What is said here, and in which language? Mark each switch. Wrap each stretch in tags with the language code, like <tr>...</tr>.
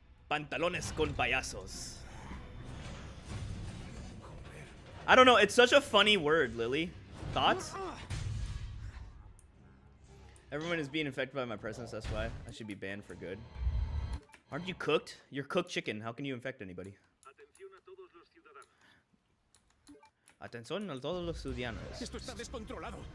<es>Pantalones con payasos.</es> <en>I don't know, it's such a funny word, Lily. Thoughts? Everyone is being infected by my presence, that's why. I should be banned for good. Aren't you cooked? You're cooked chicken. How can you infect anybody?</en> <es>Atención a todos los ciudadanos. Atención a todos los ciudadanos. Esto está descontrolado.</es>